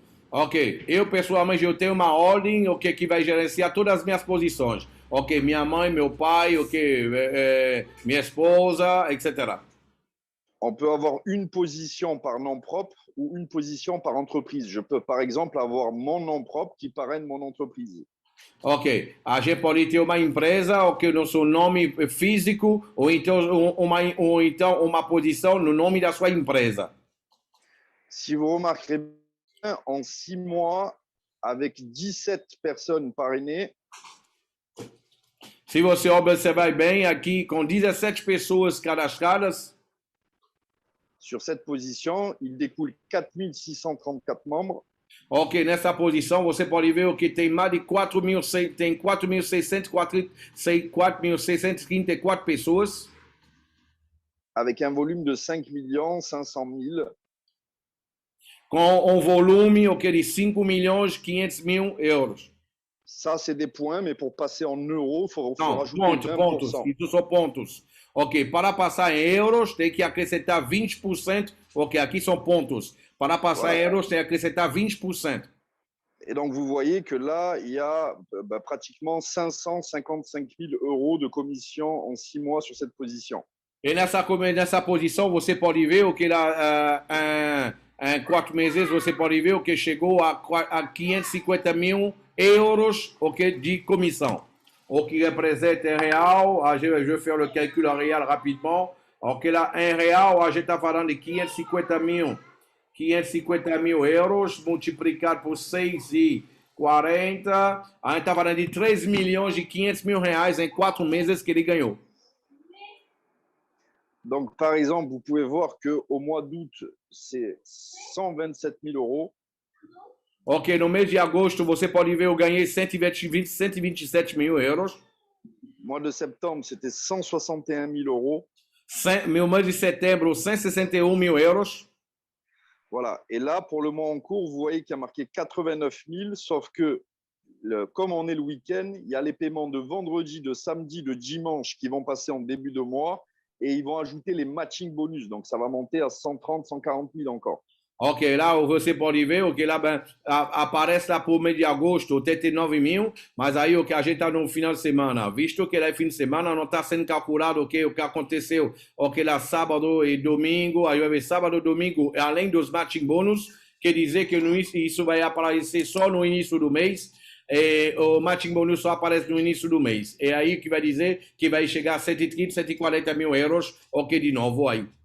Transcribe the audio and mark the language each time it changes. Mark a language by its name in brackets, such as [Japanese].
[Portuguese] Ok, eu pessoalmente eu tenho uma ordem, ok, que vai gerenciar todas as minhas posições. Ok, minha mãe, meu pai, ok, minha esposa, etc. [French] On peut avoir une position par nom propre ou une position par entreprise. Je peux, par exemple, avoir mon nom propre qui parraine mon entreprise. [Portuguese] Ok, a gente pode ter uma empresa, ok, no seu nome físico, ou então uma posição no nome da sua empresa. [French] Si vous remarquerez bien, en 6 mois, avec 17 personnes parrainées, [Portuguese] Se você observar bem aqui, com 17 pessoas cadastradas, [French] sur cette position, il découle 4634 membres. [Portuguese] ok, nessa posição você pode ver o que tem mais de 4.634 pessoas. [French] Avec un volume de 5 500 000. [Portuguese] Com volume ok, de 5.500.000 euros. [French] Ça, c'est des points, mais pour passer en euros, il faut [Portuguese] Não, [French] rajouter [Portuguese] pontos, [French] 20%. [Portuguese] isso são pontos. Ok, para passar em euros, tem que acrescentar 20%. Ok, aqui são pontos. Para passar em euros, tem que acrescentar 20%. [French] Et donc, vous voyez que là, il y a pratiquement 555 000 euros de commission en 6 mois sur cette position. [Portuguese] E nessa posição, você pode ver o que lá, em 4 meses, você pode ver o que chegou a 550.000 euros ok, de comissão. O que representa em real, [French] je vais faire le calcul en real rapidement. [Portuguese] Ok, lá em real, a gente está falando de 550.000 euros multiplicado por 6,40. A gente está falando de 3.500.000 reais em 4 meses que ele ganhou. [French] Donc, par exemple, vous pouvez voir qu'au mois d'août, c'est 127 000 euros. [Portuguese] Ok, no mês de agosto você pode ver eu ganhei 127 mil euros. [French] Mois de septembre, c'était 161 000 euros. [Portuguese] Meu mês de setembro, 161 mil euros. [French] Voilà. Et là, pour le mois en cours, vous voyez qu'il y a marqué 89 000, sauf que comme on est le week-end, il y a les paiements de vendredi, de samedi, de dimanche qui vont passer en début de mois et ils vont ajouter les matching bonus. Donc, ça va monter à 130, 140 000 encore. [Portuguese] Ok, lá você pode ver, ok, lá aparece lá por mês de agosto 89 mil, mas aí o que a gente está no final de semana, visto que lá é fim de semana, não está sendo calculado o que aconteceu, ok, lá sábado e domingo, aí vai ver sábado e domingo, além dos matching bônus, quer dizer que isso vai aparecer só no início do mês, o matching bonus só aparece no início do mês, é aí que vai dizer que vai chegar a 130, 140 mil euros, ok, de novo aí.